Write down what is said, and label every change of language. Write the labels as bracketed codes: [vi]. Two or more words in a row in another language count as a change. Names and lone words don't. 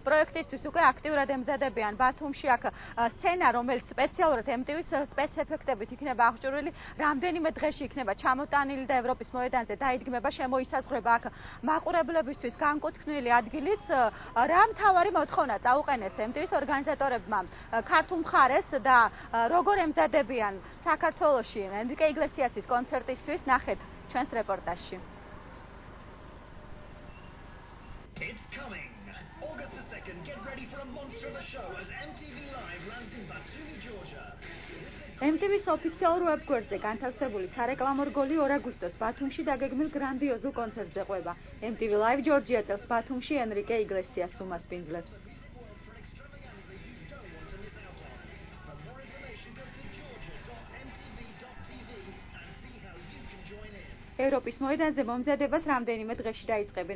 [ka] პროექტისთვის უკვე აქტიურად ემზადებიან ბათუმში აქ სცენა რომელიც სპეციალურად MTV-ს სპეცეფექტებით იქნება აღჭურვილი რამდენიმე დღეში იქნება ჩამოტანილი და ევროპის მოედანზე დაიდგმება შემოისაზღვრება აქ მაყურებლებისთვის განკუთვნილი ადგილიც რა მთავარი მოთხოვნა წაუყენეს MTV-ს ორგანიზატორებმა ქართულ მხარეს და როგორ ემზადებიან საქართველოში ენრიკე იგლესიასის კონცერტისთვის ნახეთ ჩვენს რეპორტაჟში. [en] It's coming. August the 2nd, get ready for a monster of a show as MTV Live lands in Batumi, Georgia. [ka] MTV-ს ოფიციალურ ვებგვერდზე განთავსებული სარეკლამო რგოლი 2 აგვისტოს ბათუმში დაგეგმილ გრანდიოზულ კონცერტზე ყვება. MTV Live ჯორჯია წელს ბათუმში ენრიკე იგლესიას უმასპინძლებს. ევროპის მოედანზე მომზადებას რამდენიმე დღეში დაიწყებენ.